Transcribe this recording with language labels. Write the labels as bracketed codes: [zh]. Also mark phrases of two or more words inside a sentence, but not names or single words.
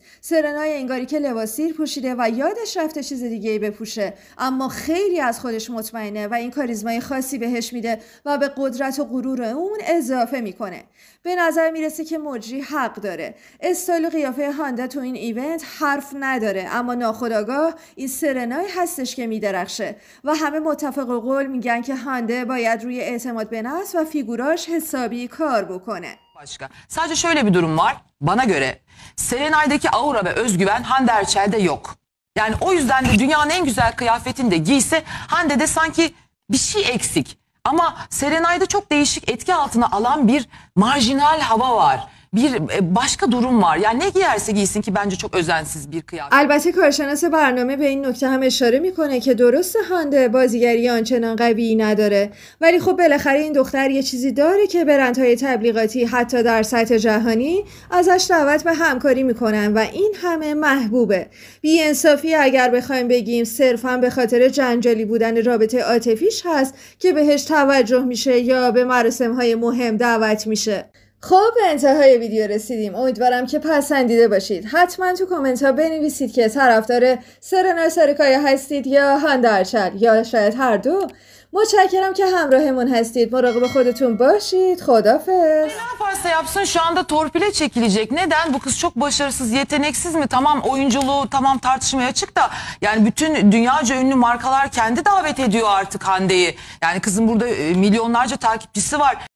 [fa] سرنای انگاری که لباس سیر پوشیده و یادش رفته چیز دیگه‌ای بپوشه، اما خیلی از خودش مطمئنه و این کاریزمای خاصی بهش میده و به قدرت و غرور اون اضافه میکنه. به نظر میرسه که مجری حق داره. استایل و قیافه هانده تو این ایونت حرف نداره، اما ناخودآگاه این سرنای هستش که میدرخشه و همه متفق القول میگن که هانده باید روی اعتماد به nefs و figuraş حسابی کار بکنه. [tr] Başka. Sadece şöyle bir durum var. Bana göre Serenay'daki aura ve özgüven Hande Erçel'de yok. Yani o yüzden de dünyanın en güzel kıyafetini de giyse Hande'de sanki bir şey eksik. Ama Serenay'da çok değişik, etki altına alan bir marjinal hava var. Bir başka durum var. Yani ne giyerse giysin ki bence çok özensiz bir kıyafet. [fa] البته کارشناس برنامه به این نکته هم اشاره میکنه که درسته هانده بازیگری آنچنان قوی نداره، ولی خب بالاخره این دختر یه چیزی داره که برندهای تبلیغاتی حتی در سطح جهانی ازش دعوت به همکاری میکنن و این همه محبوبه. بی‌انصافی اگر بخوایم بگیم صرفا به خاطر جنجالی بودن رابطه عاطفیش هست که بهش توجه میشه یا به مراسم‌های مهم دعوت میشه. خب به انتهای ویدیو رسیدیم. امیدوارم که پسندیده باشید. حتما تو کامنت ها بنویسید که طرفدار سرنا سارکایا هستید یا هانده ارچل یا شاید هر دو. متشکرم که همراهمون هستید. مراقب خودتون باشید. خدافظ. [tr] Ne yaparsa yapsın şu anda torpile çekilecek. Neden? Bu kız çok başarısız, yeteneksiz mi? Tamam, oyunculuğu tamam tartışmaya açık da yani bütün dünyaca ünlü markalar kendi davet ediyor artık Hande'yi. Yani kızın burada milyonlarca takipçisi var.